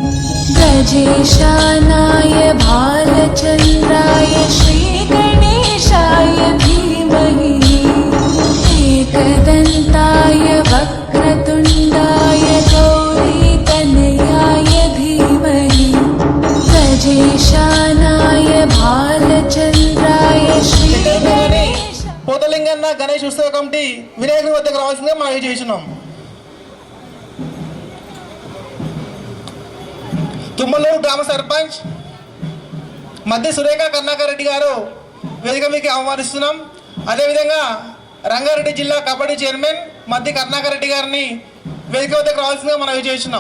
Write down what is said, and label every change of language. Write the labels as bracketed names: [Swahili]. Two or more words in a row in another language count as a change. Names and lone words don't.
[Sanskrit] गजेशानाय भालचन्द्राय श्रीगणेशाय धीमहि एकदन्ताय वक्रतुण्डाय गौरीतनयाय धीमहि गजेशानाय भालचन्द्राय श्रीगणेशाय [Telugu] పోతలింగన్న గణేష్ ఉత్సవ కమిటీ వినాయకుని వద్దకు రావాల్సిందిగా మనం చేస్తున్నాం. తుమ్మలూరు గ్రామ సర్పంచ్ మధ్య సురేఖ కర్ణాకర్ రెడ్డి గారు వేదిక మీకు ఆహ్వానిస్తున్నాం. అదేవిధంగా రంగారెడ్డి జిల్లా కబడ్డీ చైర్మన్ మధ్య కర్ణాకర్ రెడ్డి గారిని వేదిక వద్దకు రావాల్సిందిగా మనం చేస్తున్నాం.